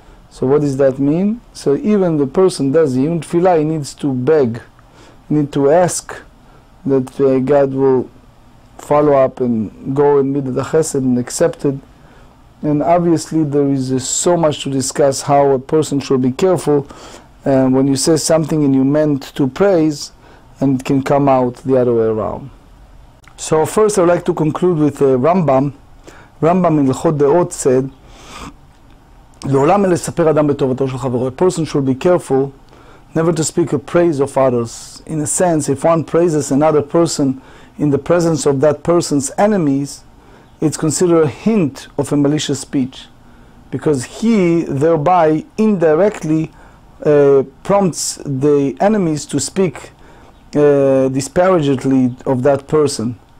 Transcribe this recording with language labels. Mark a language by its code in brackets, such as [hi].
[en] So what does that mean? So even the person does the tefillah, he needs to beg, he needs to ask that God will follow up and go in midat chesed and accept it. And obviously there is so much to discuss how a person should be careful when you say something and you meant to praise, and it can come out the other way around. So first I would like to conclude with Rambam. Rambam in L'chot Deot said, [he] לעולם לספר אדם בטובתו של חברו. [en] A person should be careful never to speak a praise of others. In a sense, if one praises another person in the presence of that person's enemies, it's considered a hint of a malicious speech, because he thereby indirectly prompts the enemies to speak disparagingly of that person.